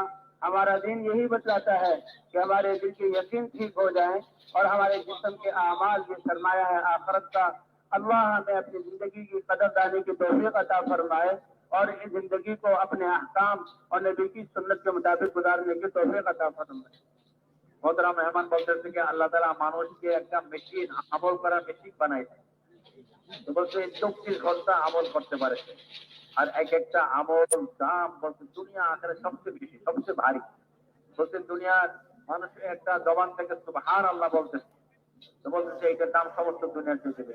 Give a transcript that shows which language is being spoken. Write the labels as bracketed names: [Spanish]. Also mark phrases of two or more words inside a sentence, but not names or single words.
[Urdu] ہمارا دین یہی بتلاتا ہے کہ ہمارے دل کی یقین ٹھیک ہو جائے اور ہمارے جسم کے اعمال یہ سرمایہ ہے آخرت کا. اللہ ہمیں اپنی زندگی کی قدردانی کی توفیق عطا فرمائے اور اس زندگی کو اپنے احکام اور نبی کی سنت کے مطابق گزارنے کی توفیق عطا فرمائے. [Bangla] محতরম মেহমান বলতেছে যে আল্লাহ তাআলা মানুষকে একটা মেশিন, আমল করার মেশিন বানাইছে। তো বলছে 24 ঘন্টা আমল করতে পারে সে। আর এক একটা আমল দাম বলছে দুনিয়া আখেরে সবচেয়ে বেশি, সবচেয়ে ভারী। বলছে দুনিয়ার মানুষের একটা জবান থেকে সুবহানাল্লাহ বলতেছে, তো বলতেছে এইটার দাম সমস্ত দুনিয়ার চেয়ে বেশি।